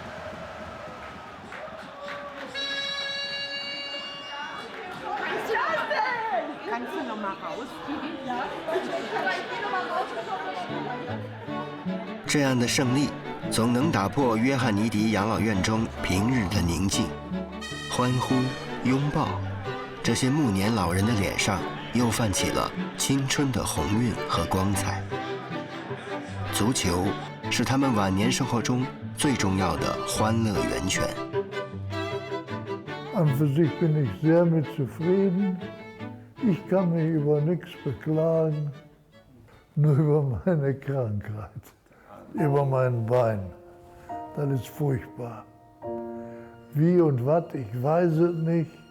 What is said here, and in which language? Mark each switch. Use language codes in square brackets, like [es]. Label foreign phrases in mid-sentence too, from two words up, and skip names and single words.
[de] Kannst du noch mal rausgehen? Ja. [zh] 这样的胜利，总能打破约翰尼迪养老院中平日的宁静。欢呼、拥抱，这些暮年老人的脸上又泛起了青春的红晕和光彩。足球是他们晚年生活中最重要的欢乐源泉。 [de] An für sich bin ich sehr mit zufrieden. Ich kann mich über nichts beklagen, nur über meine Krankheit, über mein Bein. Das ist furchtbar. Wie und was, ich weiß es nicht.